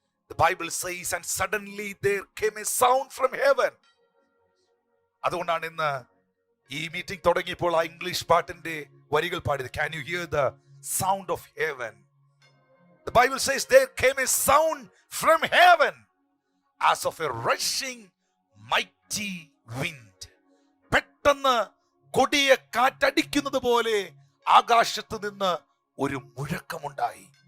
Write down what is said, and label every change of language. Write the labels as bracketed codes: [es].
[en] The Bible says, and suddenly there came a sound from heaven. [ml] അതുകൊണ്ടാണ് ഇന്ന് ഈ meeting തുടങ്ങിയപ്പോൾ ആ ഇംഗ്ലീഷ് പാട്ടിന്റെ വരികൾ പാടിയത്. [en] Can you hear the sound of heaven? The Bible says there came a sound from heaven as of a rushing mighty wind. [ml] പെട്ടെന്ന് കൊടിയ കാറ്റടിക്കുന്നത് പോലെ ആകാശത്ത് നിന്ന് ഒരു മുഴക്കമുണ്ടായി.